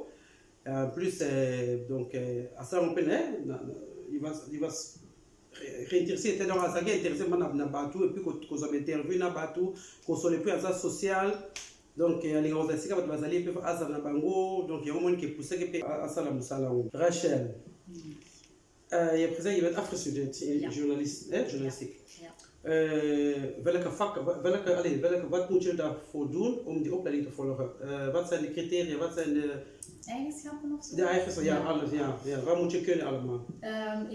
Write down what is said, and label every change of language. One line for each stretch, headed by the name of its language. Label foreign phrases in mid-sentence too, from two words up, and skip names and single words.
French: Plus donc
Lingala: asala mpe
French: il va réintéresser,
Lingala: donc azalaki intéressé na bato
French: et puis
Lingala: kozwa interview na bato kosolo mpe aza social. Donc alingaka kozala esika bato bazali mpe azala na bango, donc yango moniki epusaki mpe asala mosala yango.
Dutch: Rachel, je hebt gezegd je bent afgestudeerd in journalistiek. Ja. Wat moet je daarvoor doen om die opleiding te volgen? Wat zijn de criteria, wat zijn de Eigenschappen of zo? de eigenschappen? Ja, alles. Ja. Wat moet je kunnen allemaal?